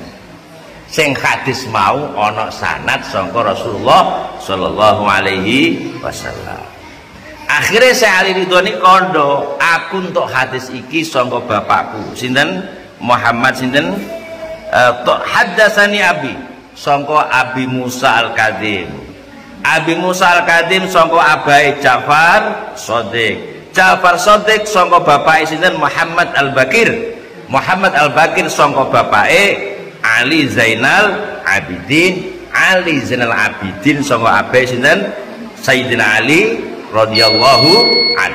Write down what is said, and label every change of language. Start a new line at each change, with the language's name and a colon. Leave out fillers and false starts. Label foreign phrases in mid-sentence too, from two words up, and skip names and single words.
Javanese: Sing hadis mau ana sanad sangka Rasulullah
Arabic: صلى الله عليه وسلم.
Javanese: Akhire saya Ali Ridha niki kandha, aku entuk hadis iki sangka bapakku. Sinten? Muhammad sinten?
Arabic: حدثني أبي
Javanese: sangka Abi Musa al-Qadim. Abi Musa al-Qadim sangka abahe Ja'far Shadiq. Ja'far Shadiq sangka bapake sinten Muhammad al-Baqir. Muhammad al-Baqir sangka bapake Ali Zainal Abidin. Ali Zainal Abidin sangka abahe sinten Sayyidina Ali
Arabic: رضي الله عنه.